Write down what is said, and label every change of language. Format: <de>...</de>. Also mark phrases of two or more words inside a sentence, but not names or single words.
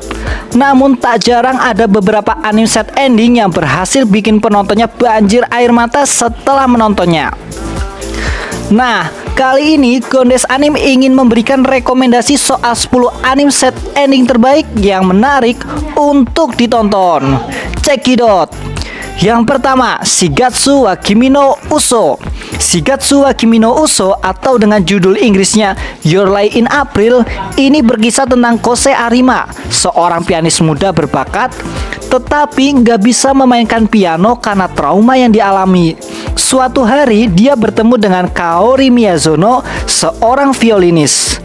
<id>Namun tak jarang ada beberapa anim</id> <en>sad ending</en> <id>yang berhasil bikin penontonnya banjir air mata setelah menontonnya. Nah, kali ini Gondes Anim ingin memberikan rekomendasi soal 10 anim</id> <en>sad ending</en> <id>terbaik yang menarik untuk ditonton. Cekidot. Yang pertama, Shigatsu wa Kimi no Uso. Shigatsu wa Kimi no Uso atau dengan judul Inggrisnya Your Lie in April, ini berkisah tentang Kose Arima, seorang pianis muda berbakat tetapi nggak bisa memainkan piano karena trauma yang dialami. Suatu hari dia bertemu dengan Kaori Miyazono, seorang violinis.</id>